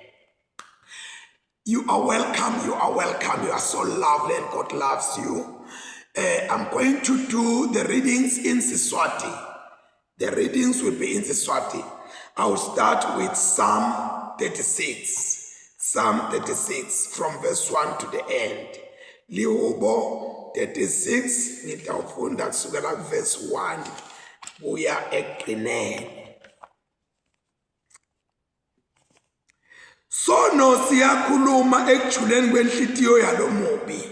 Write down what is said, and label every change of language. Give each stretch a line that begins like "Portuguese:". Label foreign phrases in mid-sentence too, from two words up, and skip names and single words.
English: You are welcome, you are welcome, you are so lovely and God loves you. I'm going to do the readings in Siswati. The readings will be in Siswati. I will start with Psalm 36. Psalm 36 from verse 1 to the end.
Swati: Lihubo 36 ngitawufunda kusukela verse 1 kuya ekugcineni. Sono siyakhuluma ekujuleni kwenhlitiyo yalo mubi.